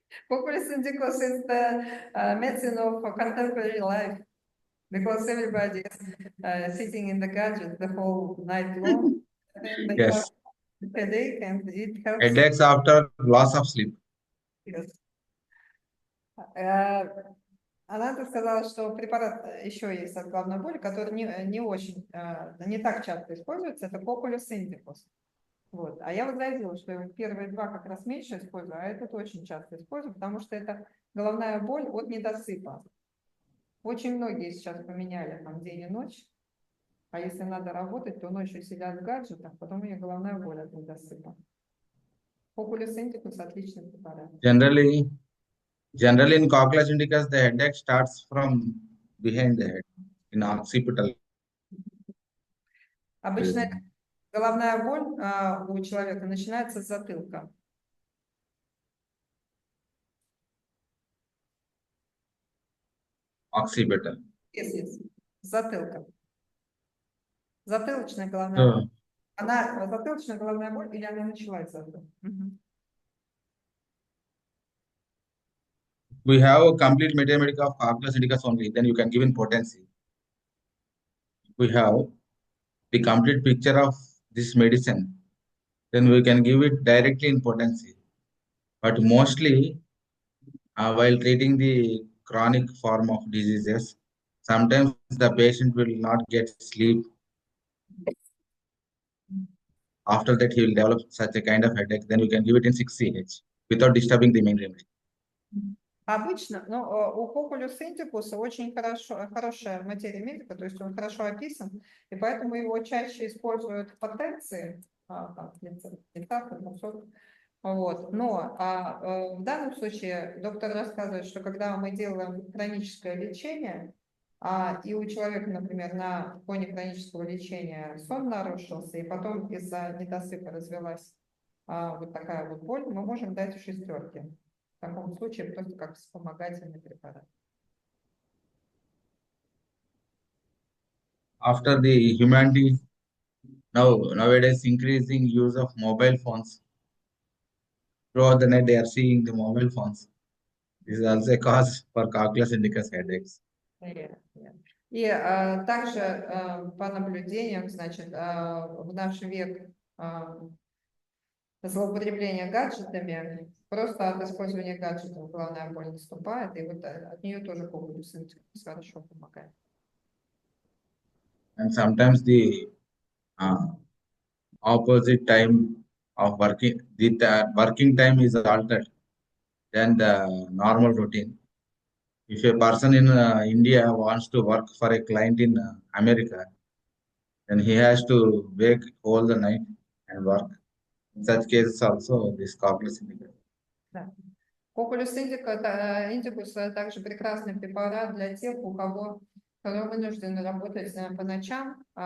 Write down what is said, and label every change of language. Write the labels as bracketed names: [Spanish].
[English] Cocculus indicus is the medicine of contemporary life because everybody is sitting in the gadget the whole night long. And they have Yes. headache and it helps. Headaches after loss of sleep. Yes. [Russian] Она сказала, что препарат еще есть от головной боли, который не очень, не так часто используется, это Cocculus indicus. Вот. А я возразила, что первые два как раз меньше использую, а этот очень часто использую, потому что это головная боль от недосыпа. Очень многие сейчас поменяли там день и ночь, а если надо работать, то ночью сидят в гаджетах, потом у них головная боль от недосыпа. Cocculus indicus отличный препарат. [English] Generally in Cocculus indicus, the headache starts from behind the head in occipital. [Russian] Обычно головная боль у человека начинается с затылка. [English] Occipital. Yes. [Russian] С затылка. Затылочная головная боль. Она затылочная головная боль или она началась с затылка? [English] We have a complete mathematics of Cocculus indicus only, then you can give in potency. We have the complete picture of this medicine, then we can give it directly in potency. But mostly, while treating the chronic form of diseases, sometimes the patient will not get sleep. After that, he will develop such a kind of headache. Then you can give it in 6 CH without disturbing the main remedy. [Russian] Обычно, у Cocculus indicus очень хорошая материя медика, то есть он хорошо описан, и поэтому его чаще используют в потенции, вот. Но в данном случае доктор рассказывает, что когда мы делаем хроническое лечение, и у человека, например, на фоне хронического лечения сон нарушился, и потом из-за недосыпа развилась вот такая вот боль, мы можем дать шестерки. В таком случае просто как вспомогательный препарат. [English] After the humanity, nowadays increasing use of mobile phones. Throughout the night, they are seeing the mobile phones. This is also a cause for Cocculus indicus headaches. [Russian] И также по наблюдениям, значит, в наш век злоупотребления гаджетами, просто от использования гаджетов головная боль наступает, и вот от нее тоже Cocculus indicus хорошо помогает. [English] And sometimes the opposite time of working, the working time is altered than the normal routine. If a person in India wants to work for a client in America, then he has to wake all the night and work. In such cases also, this Cocculus indicus. [Russian] Cocculus indicus также прекрасный препарат для тех, кто вынужден работать по ночам.